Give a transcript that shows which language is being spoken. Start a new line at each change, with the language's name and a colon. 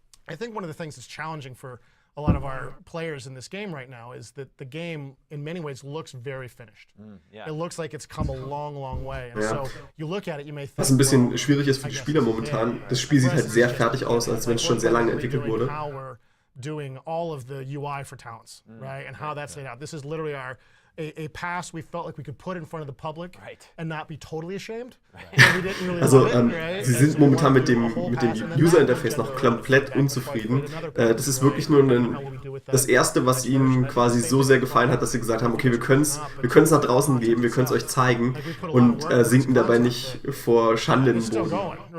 English: I think one of the things that's challenging for a lot of our players in this game right now is that the game in many ways looks very finished. It looks like it's come a long, long way. And so you look at it, you may think,
German: was ein bisschen schwierig ist für die Spieler momentan. Das Spiel sieht halt sehr fertig aus, als wenn es schon sehr lange entwickelt wurde.
English: Doing all of the UI for talents, right? And how that's laid out. This is literally a pass we felt like we could put in front of the public and not be totally ashamed. We didn't really
German: Also
English: love it, right?
German: sie sind momentan mit dem User-Interface noch komplett unzufrieden. Das ist wirklich nur das Erste, was ihnen quasi so sehr gefallen hat, dass sie gesagt haben, okay, wir können es nach draußen geben, wir können es euch zeigen und sinken dabei nicht vor Schande in den Boden.